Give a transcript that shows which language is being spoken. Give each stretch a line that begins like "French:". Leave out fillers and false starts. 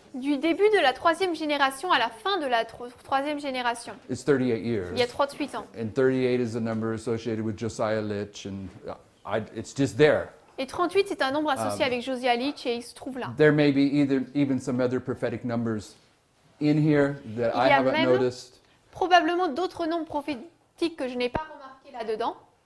French: Du début de la troisième génération à la fin de la troisième génération.
English: It's 38
French: Il y a
English: years.
French: 38 ans.
English: And 38 is a number associated with Josiah Litch, and it's just there.
French: Et 38, c'est un nombre associé avec Josiah Litch et il se trouve là.
English: There may be even some other prophetic numbers in here that
French: Il
English: I
French: y a
English: haven't
French: même
English: noticed.
French: probablement d'autres nombres prophétiques que je n'ai pas remarqués là-dedans.